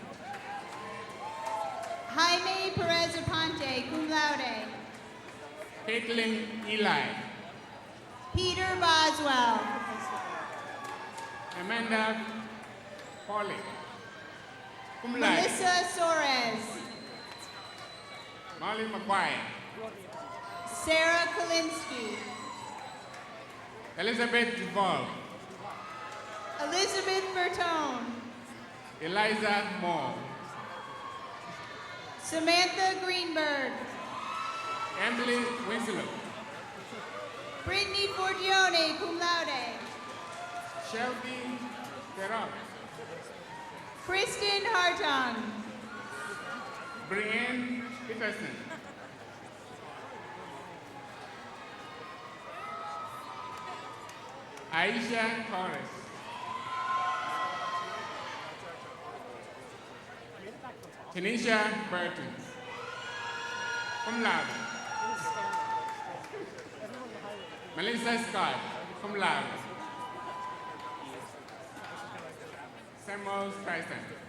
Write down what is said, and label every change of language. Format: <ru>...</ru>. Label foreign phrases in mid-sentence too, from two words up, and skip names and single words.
<en>Jaime Perez Aponte,</en> <la>cum laude.</la> <en>Caitlin Eli. Peter Boswell. Amanda Polly.</en> <la>Cum laude.</la> <en>Melissa Soares. Molly McGuire. Sarah Kalinsky. Elizabeth Duvall. Elizabeth Bertone. Eliza Moore. Samantha Greenberg. Emily Winslow. Brittany Forgione,</en> <la>cum laude.</la> <en>Shelby Terrell. Kristen Hartung. Brienne Peterson. Aisha Torres. Tanisha Burton.</en> <la>Cum laude.</la> <en>Melissa Scott.</en> <la>Cum laude.</la> <en>Samuel Tyson.</en>